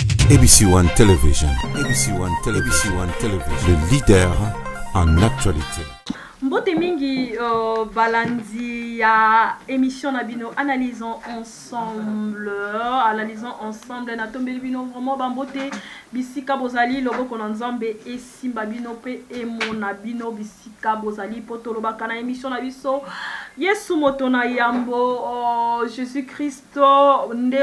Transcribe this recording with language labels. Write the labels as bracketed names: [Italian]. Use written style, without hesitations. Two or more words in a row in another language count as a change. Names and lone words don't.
[English] ABC One Television. ABC One Television. ABC One Television. [French] Le leader en actualité. [Lingala] Mbote mingi balandi ya émission nabino [French] analysons ensemble [Lingala] na tombeli bino vraiment bambote bisika bozali loboko na nzambe esimba bino pe emona bino bisika bozali potoloba kana émission na biso Yesu moto na yambo Jésus Christo nde